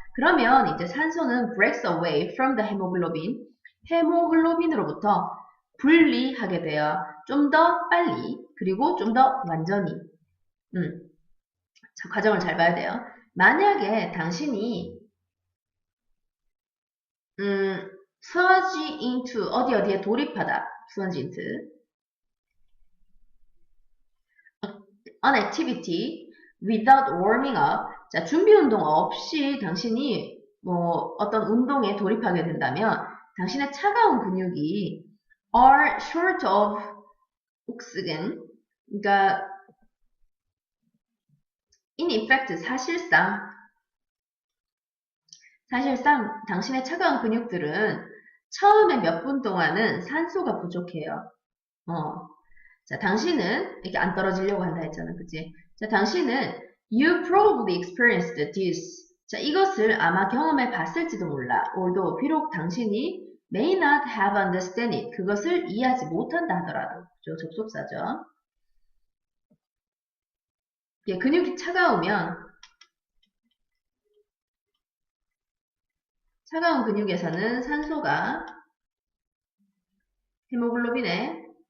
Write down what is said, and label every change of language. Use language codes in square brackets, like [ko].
[ko] 그러면 이제 산소는 breaks away from the hemoglobin, 헤모글로빈으로부터 분리하게 돼요. 좀 더 빨리, 그리고 좀 더 완전히. 자, 과정을 잘 봐야 돼요. 만약에 당신이 surge into 어디에 돌입하다. [en] surge into an activity without warming up. [ko] 자, 준비 운동 없이 당신이 뭐 어떤 운동에 돌입하게 된다면 당신의 차가운 근육이 are short of oxygen. 그러니까 in effect 사실상 당신의 차가운 근육들은 처음에 몇 분 동안은 산소가 부족해요. 자, 당신은 이렇게 안 떨어지려고 한다 했잖아, 그치? [en] 자, 당신은 you probably experienced this. [ko] 자, 이것을 아마 경험해 봤을지도 몰라. [en] although 비록 당신이 may not have understand it. [ko] 그것을 이해하지 못한다 하더라도. 그죠? 접속사죠. 예, 근육이 차가우면 차가운 근육에서는 산소가 헤모글로빈에